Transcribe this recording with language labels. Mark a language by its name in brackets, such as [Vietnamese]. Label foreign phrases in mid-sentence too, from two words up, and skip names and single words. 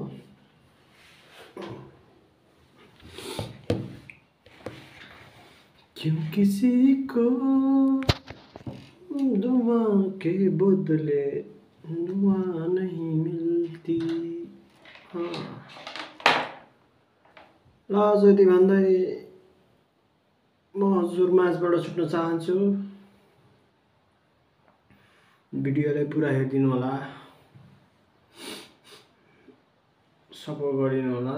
[Hindi] क्यों किसी को दुआ के बदले दुआ नहीं मिलती। [Nepali] ल जति भन्दै म हजुर माझबाट छुट्न चाहन्छु, भिडियोलाई पुरा हेरिदिनु होला, सपोर्ट गरिदिनु होला।